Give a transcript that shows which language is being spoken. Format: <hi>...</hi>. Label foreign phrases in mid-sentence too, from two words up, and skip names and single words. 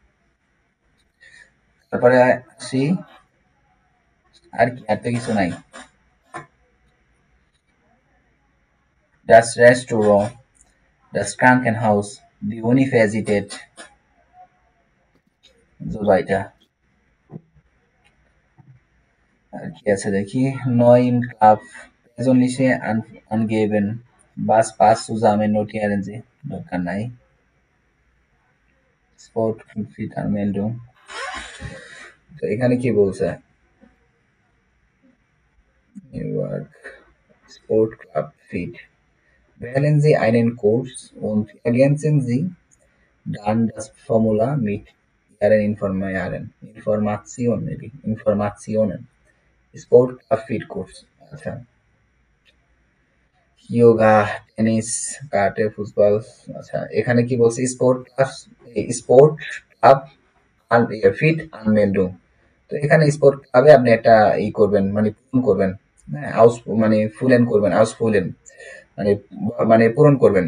<bn>তারপরে আসি আর কি, আর তো কিছু নাই।</bn> <de>Das Restaurant, das Krankenhaus, die Universität, so weiter।</de> <bn>আর কি আছে দেখি,</bn> <de>neuen Club, persönliche angeben, was passt zusammen, notieren Sie,</de> <bn>দরকার নাই।</bn> <de>Sport fit Anmeldung,</de> <bn>তো এখানে কি বলছে,</bn> <de>New Work, Sport Club Fit, wählen Sie einen Kurs und ergänzen Sie dann das Formular mit Ihren Informationen, Sport Club Fit Kurs,</de> <bn>আচ্ছা। যোগা, টেনিস, কারাটে, ফুটবল, আচ্ছা। এখানে কি বলছে,</bn> <de>Sport Club Fit Anmeldung.</de> <bn>তো এখানে স্পোর্ট ক্লাবে আপনি একটা ই করবেন, মানে পূরণ করবেন, আউস মানে ফুলেন করবেন,</bn> <de>aus füllen</de> <bn>মানে মানে পূরণ করবেন।</bn>